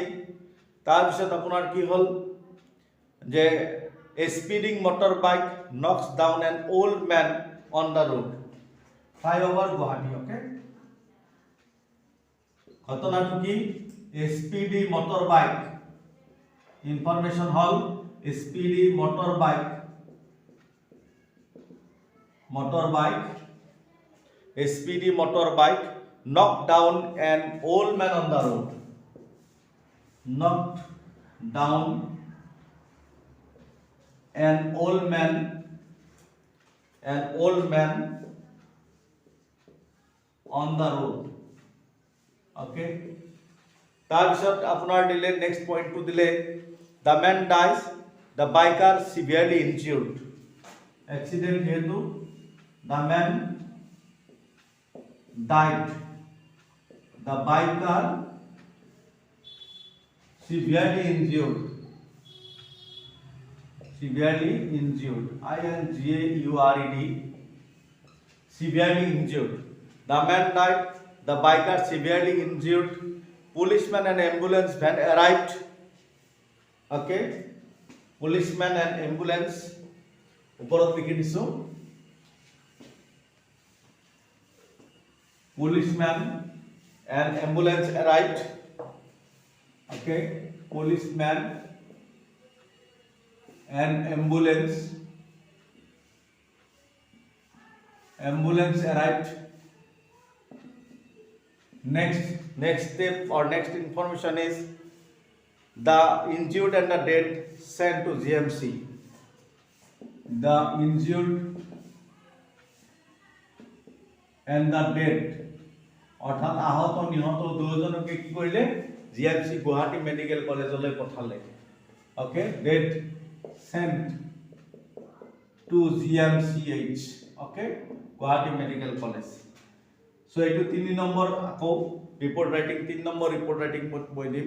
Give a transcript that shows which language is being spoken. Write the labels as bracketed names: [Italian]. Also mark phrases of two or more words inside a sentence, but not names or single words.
[Assamese] তাৰপিছত আপোনাৰ কি হ'ল যে [English] a speeding motorbike knocks down an old man on the road, ফ্লাইঅভাৰ গুৱাহাটী। [Assamese] অ'কে, ঘটনাটো কি? [English] a speedy motorbike, information হ'ল speedy motorbike, a speedy motorbike knocked down an old man on the road. Knocked down an old man on the road. Okay. [Assamese] তাৰপিছত আপোনাৰ দিলে [English] next point দিলে the man dies, the biker severely injured. Accident হেতু the man died, the biker severely injured, INJURED, severely injured. The man died, the biker severely injured. Policeman and ambulance van arrived. Okay, policeman and ambulance [Assamese] ওপৰত লিখি দিছো, [English] policeman and ambulance arrived. Okay, policeman and ambulance arrived. Next step or next information is the injured and the dead sent to GMC. The injured and the dead [Assamese] অৰ্থাৎ আহত নিহত দুজনকে কি কৰিলে? জিএমচি গুৱাহাটী মেডিকেল কলেজলৈ পঠালে। অ'কে, [English] dead sent to GMCH, [Assamese] অ'কে, গুৱাহাটী মেডিকেল কলেজ। সো এইটো 3 নম্বৰ আকৌ [English] report writing, [Assamese] 3 নম্বৰ [English] report writing [Assamese] মই দিম।